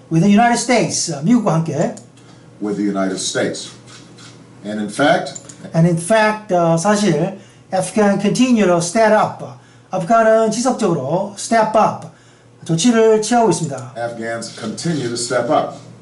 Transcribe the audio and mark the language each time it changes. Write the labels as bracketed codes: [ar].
[en] With the United States, [ko] 미국과 함께. [en] With the United States. And in fact, [ko] 사실 [en] Afghan continue to step up. [ko] 아프간은 지속적으로 [en] step up [ko] 조치를 취하고 있습니다. [en] Afghans continue to step up.